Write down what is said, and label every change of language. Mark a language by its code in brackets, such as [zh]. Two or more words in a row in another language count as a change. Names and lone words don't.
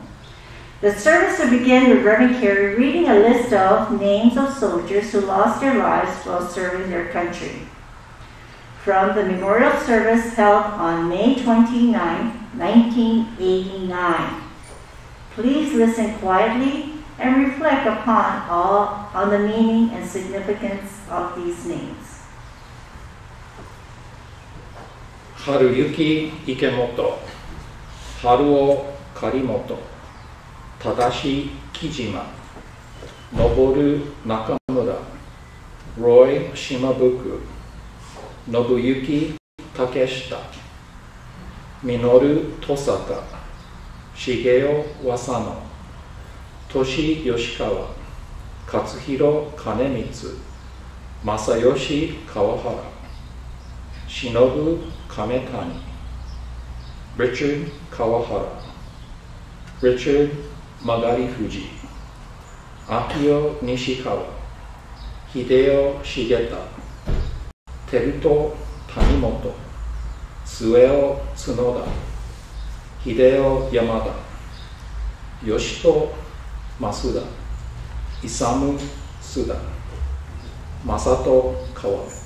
[en] The service will begin with Reverend Carey reading a list of names of soldiers who lost their lives while serving their country. From the memorial service held on May 29, 1989. Please listen quietly and reflect on the meaning and significance of these names. 春雪池本、春尾狩本、正し木島、登る中村、ロイ島福、信行竹下、実登坂、重雄和佐野、俊吉川、勝弘金光、正義川原、忍亀谷、Richard Kawahara, Richard Magari Fuji, Akio Nishikawa, Hideo Shigeta, Teruto Tanimoto, Sueo Tsunoda, Hideo Yamada, Yoshito Masuda, Isamu Suda, Masato Kawa.